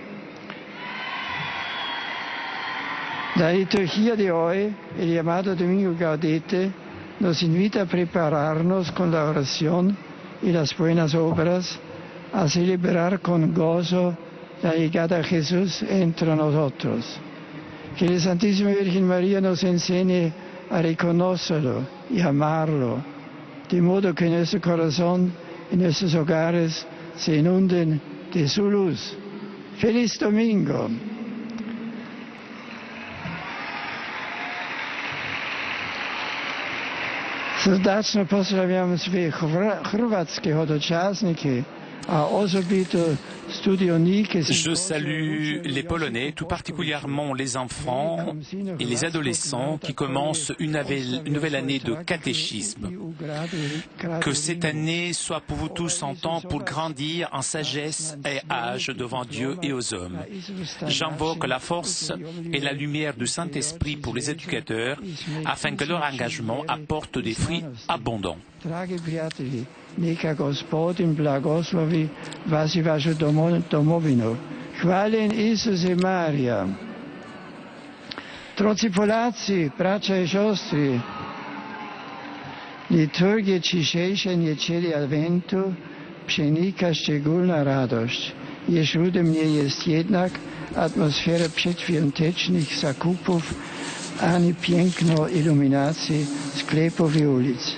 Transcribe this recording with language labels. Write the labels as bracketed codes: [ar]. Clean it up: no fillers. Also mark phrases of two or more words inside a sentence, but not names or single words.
[es] La liturgia de hoy, el llamado Domingo Gaudete, nos invita a prepararnos con la oración y las buenas obras a celebrar con gozo la llegada de Jesús entre nosotros. Que la Santísima Virgen María nos enseñe a reconocerlo y amarlo, de modo que nuestro corazón y nuestros hogares se inunden de su luz. ¡Feliz Domingo! [hr] Srdačno pozdravljam sve hrvatske hodočasnike, a osobito studionike. [fr] Je salue les Polonais, tout particulièrement les enfants et les adolescents qui commencent une nouvelle année de catéchisme. Que cette année soit pour vous tous en temps pour grandir en sagesse et âge devant Dieu et aux hommes. J'invoque la force et la lumière du Saint-Esprit pour les éducateurs afin que leur engagement apporte des fruits abondants. [hr] Neka Gospodin blagoslovi vas i vašu domovinu. Hvaljen Isuse Marija. [pl] Drodzy Polacy, bracia i siostry, liturgię dzisiejszej niedzieli Adwentu przenika szczególna radość. Wśród mnie jest jednak atmosfera przedświątecznych zakupów ani piękno iluminacji sklepów i ulic.